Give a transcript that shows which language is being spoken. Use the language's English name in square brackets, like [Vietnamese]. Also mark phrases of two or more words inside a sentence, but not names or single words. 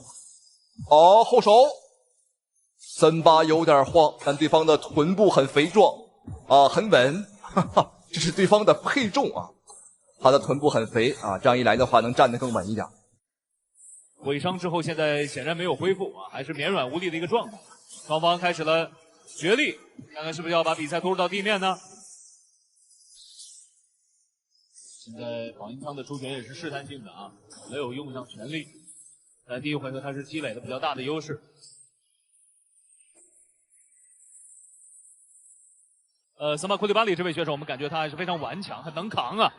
[Chinese] 後手，森巴有點晃，但對方的臀部很肥壯啊，很穩，這是對方的配重啊。他的臀部很肥啊，這樣一來的話能站得更穩一點。毀傷之後現在顯然沒有恢復啊，還是綿軟無力的一個狀態。雙方開始了角力，看看是不是要把比賽拖入到地面呢？現在保銀倉的出拳也是試探性的啊，沒有用上全力。在第1回合他是積累了比較大的優勢。森巴庫利巴利這位選手，我們感覺他還是非常頑強，很能扛啊。